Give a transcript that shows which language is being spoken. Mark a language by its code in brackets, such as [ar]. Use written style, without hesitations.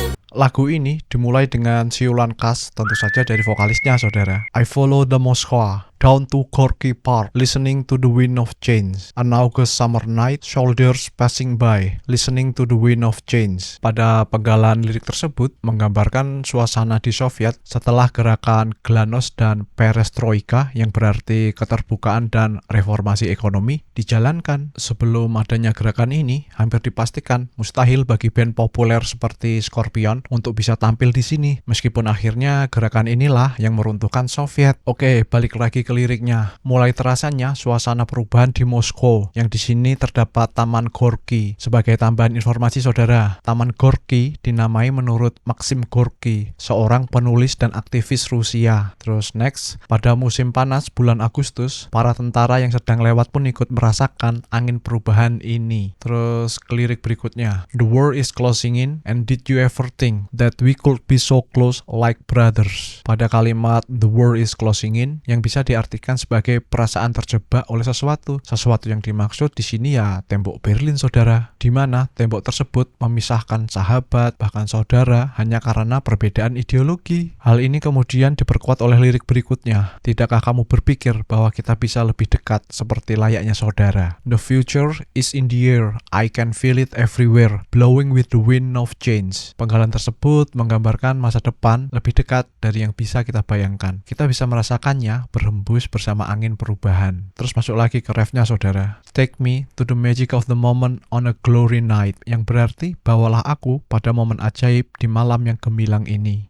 [id] Lagu ini dimulai dengan siulan khas tentu saja dari vokalisnya saudara. [en] I follow the Moskva down to Gorky Park, listening to the wind of change. An August summer night, soldiers passing by, listening to the wind of change. [id] Pada penggalan lirik tersebut menggambarkan suasana di Soviet setelah gerakan Glasnost dan Perestroika, yang berarti keterbukaan dan reformasi ekonomi, dijalankan. Sebelum adanya gerakan ini, hampir dipastikan mustahil bagi band populer seperti Scorpion untuk bisa tampil di sini. Meskipun akhirnya gerakan inilah yang meruntuhkan Soviet. Oke, balik lagi ke liriknya. Mulai terasanya suasana perubahan di Moskow, yang di sini terdapat Taman Gorky. Sebagai tambahan informasi saudara, Taman Gorky dinamai menurut Maxim Gorky, seorang penulis dan aktivis Rusia. Terus next, pada musim panas bulan Agustus, para tentara yang sedang lewat pun ikut merasakan angin perubahan ini. Terus ke lirik berikutnya. [en] The war is closing in, and did you ever think that we could be so close like brothers? [id] Pada kalimat [en] the war is closing in, [id] yang bisa diartikan sebagai perasaan terjebak oleh sesuatu. Sesuatu yang dimaksud di sini ya tembok Berlin saudara, di mana tembok tersebut memisahkan sahabat bahkan saudara hanya karena perbedaan ideologi. Hal ini kemudian diperkuat oleh lirik berikutnya. Tidakkah kamu berpikir bahwa kita bisa lebih dekat seperti layaknya saudara? [en] The future is in the air, I can feel it everywhere, blowing with the wind of change. [id] Penggalan tersebut menggambarkan masa depan lebih dekat dari yang bisa kita bayangkan. Kita bisa merasakannya berhembus bersama angin perubahan. Terus masuk lagi ke refnya saudara. [en] Take me to the magic of the moment on a glory night, [id] yang berarti bawalah aku pada momen ajaib di malam yang gemilang ini.